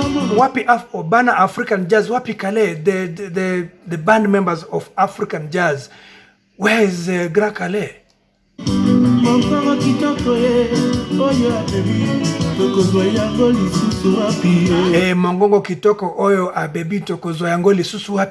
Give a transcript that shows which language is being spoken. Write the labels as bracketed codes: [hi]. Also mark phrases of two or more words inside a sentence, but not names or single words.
[ln] Wapi Bana African Jazz, Wapi Kale, [en] the band members of African Jazz. Where is Grand Kale? [ln] Mongongo kitoko oyo abebi tokozwa yango lisusu wapi.